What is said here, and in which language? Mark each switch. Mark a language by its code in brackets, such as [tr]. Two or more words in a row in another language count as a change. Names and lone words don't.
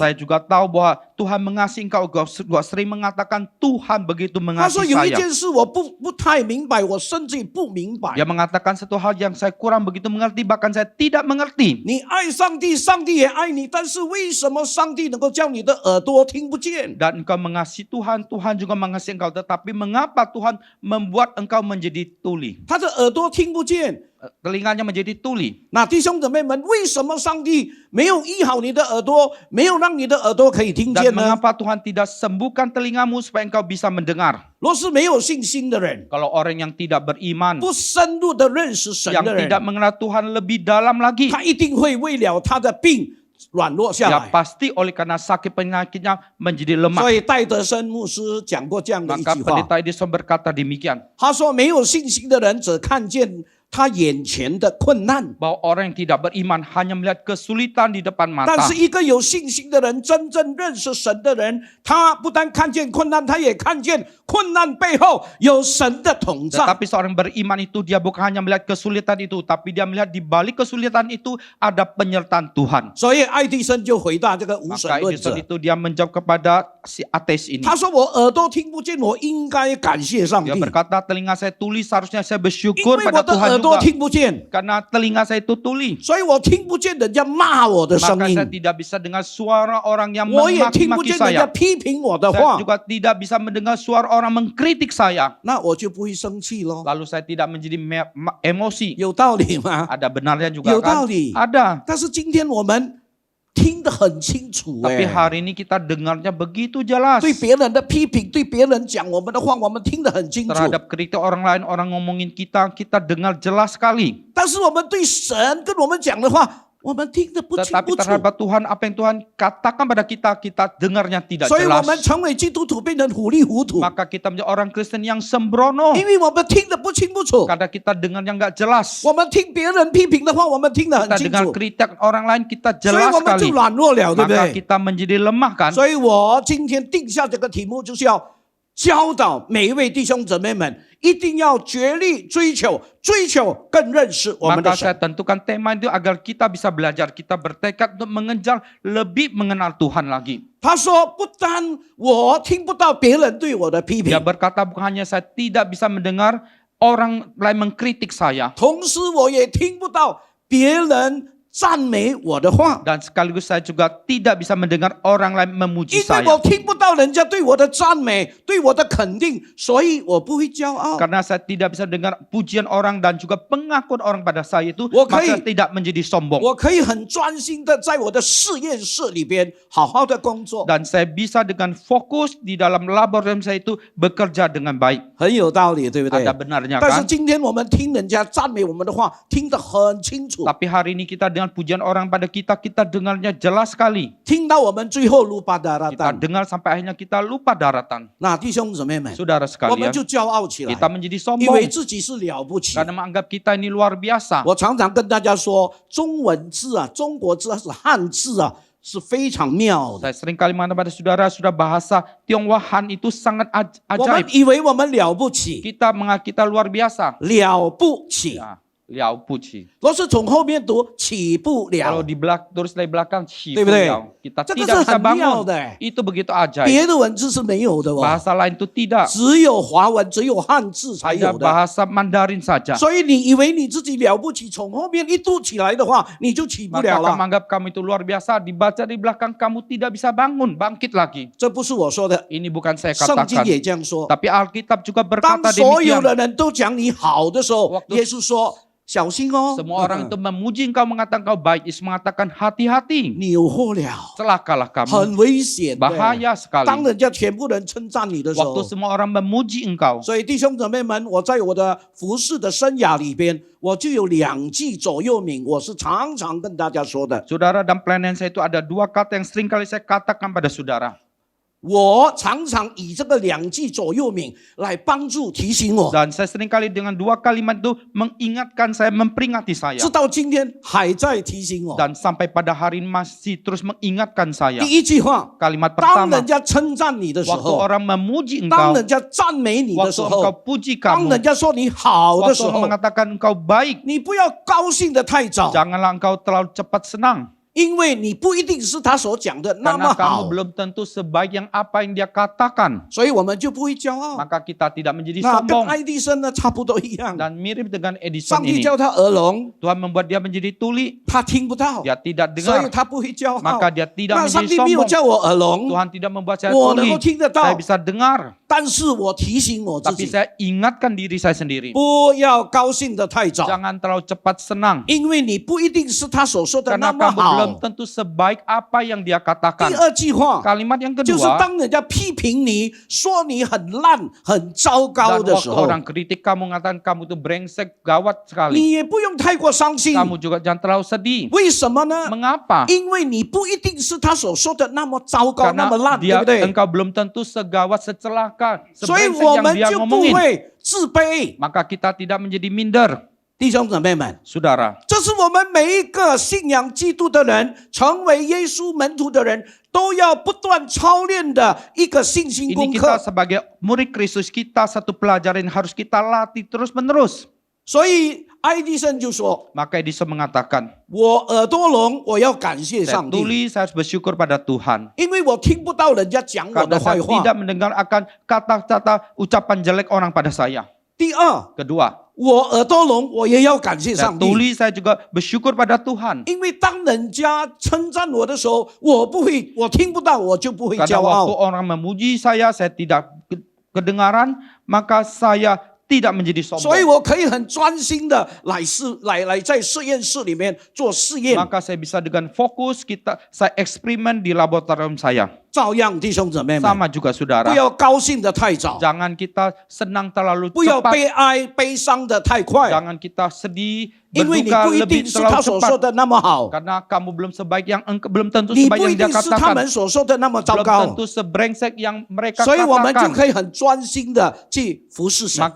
[id] Saya juga tahu bahwa Tuhan mengasihi engkau. Gua sering mengatakan Tuhan begitu [zh] 他说 [id] mengasihi [zh] 有一 [id] saya. [zh] 件事我不太明白，我甚至不明白。 [id] Dia mengatakan satu hal yang saya kurang begitu mengerti, bahkan saya tidak mengerti. [zh] 你爱上帝，上帝也爱你，但是为什么上帝能够叫你的耳朵听不见？ [id] Dan engkau mengasihi Tuhan, Tuhan juga mengasihi engkau. Tetapi mengapa Tuhan membuat engkau menjadi tuli? [zh] 他的耳朵听不见， [id] telinganya menjadi tuli. [zh] 那弟兄姊妹们，为什么上帝没有医好你的耳朵，没有让你的耳朵可以听 [id] Dan [zh] 见呢？ [id] mengapa Tuhan tidak sembuhkan telingamu supaya engkau bisa mendengar? [zh] 若是没有信心的人， [id] Kalau orang yang tidak beriman, [zh] 不深入的认识神 [id] yang [zh] 的人， [id] tidak mengenal Tuhan lebih dalam lagi, [zh] 他一定会为了他的病软弱下 [id] ya [zh] 来。 [id] pasti oleh karena sakit penyakitnya menjadi lemah. [zh] 所以戴德生牧师讲过这样的一 [id] Maka [zh] 句话， [id] pendeta Edison berkata demikian, [zh] 他说：“没有信心的人只看见他眼前的困难， [id] bahwa orang yang tidak beriman hanya melihat kesulitan di depan [zh] 但 [id] mata. [zh] 是一个有信心的人，真正认识神的人，他不但看见困难，他也看见困难背后有神的同在。 [id] Tetapi seorang beriman itu dia bukan hanya melihat kesulitan itu, tapi dia melihat di balik kesulitan itu ada penyertaan Tuhan. [zh] 所以爱迪生就回答这个无神 [id] Maka [zh] 论 [id] Edison [zh] 者， [id] itu dia menjawab kepada si ateis ini. [zh] 他说：“我耳朵听不见，我应该感谢上帝， [id] Dia [zh] 因 [id] berkata telinga saya tuli seharusnya saya bersyukur [zh] 为我 [id] pada [zh] 的 [id] Tuhan [zh] 耳朵 [id] juga. [zh] 听不见， [id] Karena telinga saya itu tuli. [zh] 所以我听不见人家骂我的声 [id] Maka saya [zh] 音， [id] tidak bisa dengar suara orang yang [zh] 我也听不 [id] memaki-maki [zh] 见人家 [id] saya. [zh] 批评我的 [id] Saya [zh] 话， [id] juga tidak bisa mendengar suara orang mengkritik saya. [zh] 那我就不会生气咯。 [id] Lalu saya tidak menjadi emosi. [zh] 有道理吗？ [id] Ada benarnya juga [zh] 有道 [id] kan? [zh] 理。 [id] Ada. [zh] 但是今天我们听得很清楚， [id] Tapi 哎， hari ini kita dengarnya begitu jelas. [zh] 对别人的批评，对别人讲我们的话，我们听得很清楚。 [id] Terhadap kritik orang lain, orang ngomongin kita, kita dengar jelas sekali. [zh] 但是我们对神跟我们讲的话，我们听得不清 [id] Tetapi [zh] 不楚。 [id] terhadap Tuhan, apa yang Tuhan katakan pada kita, kita dengarnya tidak [zh] 所以我 [id] jelas. [zh] 们成为基督徒变成糊里糊涂， [id] Maka kita menjadi orang Kristen yang sembrono. [zh] 因为我们听得不清不楚。 [id] Karena kita dengarnya nggak jelas. [zh] 我们听别人批评的话，我们听得很 [id] Kita [zh] 清 [id] dengar [zh] 楚， [id] kritik orang lain, kita [zh] 所以 [id] jelas [zh] 我们就 [id] sekali. [zh] 软弱了，对不 [id] Maka [zh] 对？ [id] kita menjadi lemah kan. [zh] 所以我今天定下这个题目，就是要教导每一位弟兄姊妹们，一定要竭力追求更认识我们的 [id] Maka [zh] 神 [id] saya。tentukan tema itu agar kita bisa belajar, kita bertekad untuk mengejar lebih mengenal Tuhan lagi. [zh] 他说：“不单我听不到别人对我的批评 [id] Dia，berkata bukan hanya saya tidak bisa mendengar orang lain mengkritik saya, [zh] 同时我也听不到别人赞美我的话， [id] dan sekaligus saya juga tidak bisa mendengar orang lain [zh] 因 [id] memuji [zh] 为 [id] saya. [zh] 我听不到人家对我的赞美、对我的肯定，所以我不会骄傲。 [id] Karena saya tidak bisa dengar pujian orang dan juga pengakuan orang pada saya itu, [zh] 我可以- [id] maka tidak menjadi sombong. [zh] 我可以很专心的在我的实验室里边好好的工作， [id] Dan saya bisa dengan fokus di dalam laboratorium saya itu bekerja dengan baik. [zh] 很有道理，对不对 [id] Ada？benarnya [zh] 但是 [id] kan? [zh] 今天我们听人家赞美我们的话，听得很清楚， [id] Tapi hari ini kita dengan pujian orang pada kita dengarnya jelas sekali. [zh] 听到我们最后 lupa [id] Kita daratan。 dengar sampai akhirnya kita lupa daratan. [zh] 那弟兄姊妹们， [id] Saudara [zh] 我们 [id] sekalian, [zh] 就骄傲起来， [id] kita menjadi [zh] 以为 [id] sombong [zh] 自己是了不起。 [id] karena menganggap kita ini luar biasa. [zh] 我常常跟大家说，中文字啊，中国字是汉字啊，是非常妙的。 [id] Saya sering kali mengatakan pada saudara, sudah bahasa Tionghoa Han itu sangat [zh] 我们 [id] ajaib. [zh] 以为我们了不起， [id] Kita menganggap kita luar biasa. [zh] 了不起。 [id] Ya, liao puji. [zh] 若是从后面读，起不 [id] Kalau [zh] 了。 [id] tulis dari belakang, [zh] 对不对？ [id] kita [zh] 这个 [id] tidak [zh] 是 [id] bisa [zh] 很妙 [id] bangun. [zh] 的， [id] Itu begitu ajaib. [zh] 别的文字是没有的哦， [id] Bahasa lain itu tidak. [zh] 只有华文，只有汉字才 [id] Hanya [zh] 有的。 [id] bahasa Mandarin saja. [zh] 所以你以为你自己了不起，从后面一读起来的话，你就起不 [id] Maka [zh] 了 [id] kamu [zh] 了。 [id] anggap kamu itu luar biasa, dibaca di belakang kamu tidak bisa bangun, bangkit lagi. [zh] 这不是我说的， [id] Ini bukan saya [zh] 圣经 [id] katakan. [zh] 也这样说。 [id] Tapi Alkitab juga [zh] 当 [id] berkata [zh] 所有 [id] demikian. [zh] 的人都讲你好的时候， [id] Waktu- [zh] 耶稣说：“小心哦， [id] Semua orang itu memuji engkau, mengatakan engkau baik. Yesus mengatakan hati-hati. [zh] 你有祸了， [id] Celakalah kamu. [zh] 很危险的。 [id] Bahaya [zh] 当 [id] sekali. [zh] 人家全部人称赞你的时候 [id] Waktu，semua orang memuji engkau. [zh] 所以弟兄姊妹们，我在我的服侍的生涯里边，我就有2句左右铭，我是常常跟大家说的。 [id] Saudara, dan pelayanan saya itu ada 2 kata yang sering kali saya katakan pada saudara. [zh] 我常常以这个2句左右铭来帮助提醒我， [id] Dan saya sering kali dengan 2 kalimat itu mengingatkan saya, memperingati saya. [zh] 直到今天还在提醒我。 [id] Dan sampai pada hari ini masih terus mengingatkan saya. [zh] 第一句话， [id] Kalimat [zh] 当 [id] pertama, [zh] 人家称赞你的时 [id] waktu [zh] 候， [id] orang memuji [zh] 当 [id] engkau, [zh] 人家赞美你的时 [id] waktu engkau [zh] 候， [id] puji [zh] 当 [id] kamu, [zh] 人家说你好的 [id] waktu [zh] 时 [id] orang [zh] 候， [id] mengatakan engkau baik, [zh] 你不要高兴的太早， [id] janganlah engkau terlalu cepat senang. [zh] 因为你不一定是他所讲的那么 [id] Karena kamu [zh] 好， [id] belum tentu sebaik yang apa yang dia katakan. [zh] 所以我们就不会骄傲。 [id] Maka kita tidak menjadi [zh] 那跟 [id] sombong. [zh] 爱迪生呢差不多一样， [id] Dan mirip dengan [zh] 上 [id] Edison [zh] 帝 [id] ini. [zh] 叫他耳聋， [id] Tuhan membuat dia menjadi tuli, [zh] 他听不到， [id] dia tidak [zh] 所以 [id] dengar. [zh] 他不会骄傲。 [id] Maka dia tidak [zh] 那上 [id] menjadi [zh] 帝没有 [id] sombong. [zh] 叫我耳聋， [id] Tuhan tidak membuat saya [zh] 我能够 [id] tuli. [zh] 听得 [id] Saya [zh] 到， [id] bisa dengar. [zh] 但是我提醒我自 [id] Tapi [zh] 己， [id] saya ingatkan diri saya sendiri. [zh] 不要高兴的太早， [id] Jangan terlalu cepat senang. [zh] 因为你不一定是他所说的 [id] Karena [zh] 那么 [id] kamu belum [zh] 好。 [id] tentu sebaik apa yang dia [zh] 第 [id] katakan. [zh] 二句话 [id] Kalimat yang [zh] 就是 [id] kedua, [zh] 当人家批评你说你很烂、很糟糕 [id] dan [zh] 的时 [id] waktu [zh] 候， [id] orang kritik kamu mengatakan kamu itu brengsek, gawat sekali. [zh] 你也不用太过伤心。 [id] Kamu juga jangan terlalu sedih. [zh] 为什么呢？ [id] Mengapa? [zh] 因为你不一定是他所说的那么糟糕、那 [id] Karena [zh] 么烂，对 [id] dia [zh] 不对？ [id] engkau belum tentu segawat, secelaka, [zh] 所以 [id] sebrengsek [zh] 我 [id] yang [zh] 们 [id] dia [zh] 就不 [id] ngomongin. [zh] 会自卑。 [id] Maka kita tidak menjadi minder. [zh] 弟兄姊妹们， [id] Saudara, [zh] 这是我们每一个信仰基督的人，成为耶稣门徒的人，都要不断操练的一个信心 [id] ini [zh] 功 [id] kita [zh] 课。 [id] sebagai murid Kristus, kita satu pelajaran yang harus kita latih terus menerus. [zh] 所以爱迪生就说 [id] Maka Edison mengatakan, [zh] 我耳朵聋，我要感谢 [id] saya [zh] 上帝， [id] tulis, saya harus bersyukur pada Tuhan. [zh] 因为我听不到人家讲我 [id] Karena [zh] 的坏 [id] saya [zh] 话。 [id] tidak mendengar akan kata-kata ucapan jelek orang pada saya. [zh] 第二， [id] Kedua, [zh] 我耳朵聋，我也要感谢 [id] saya [zh] 上帝， [id] tulis, saya juga bersyukur pada Tuhan. [zh] 因为当人家称赞我的时候，我不会，我听不到，我就不会 [id] Karena [zh] 骄 [id] waktu [zh] 傲。 [id] orang memuji saya tidak kedengaran, maka saya tidak menjadi [zh] 所以 [id] sombong. [zh] 我可以很专心的来在实验室里面做试验。 [id] Maka saya bisa dengan fokus saya eksperimen di laboratorium saya. [zh] 照样，弟兄姊妹们， [id] Sama juga [zh] 不 [id] saudara. [zh] 要高兴的太早， [id] Jangan kita senang terlalu [zh] 不要 [id] cepat. [zh] 悲伤的太快， [id] Jangan kita sedih, [zh] 因为你 [id] berduka [zh] 不一 [id] lebih [zh] 定是他 [id] terlalu [zh] 所说 [id] cepat. [zh] 的那么好， [id] Karena kamu belum sebaik yang belum tentu [zh] 你 [id] sebaik [zh] 不 [id] yang [zh] 一 [id] dia [zh] 定是他们 [id] katakan. [zh] 所说的那么糟 [id] Belum [zh] 糕， [id] tentu sebrengsek yang mereka [zh] 所以我们就 [id] katakan. [zh] 可以很专心的去服侍神，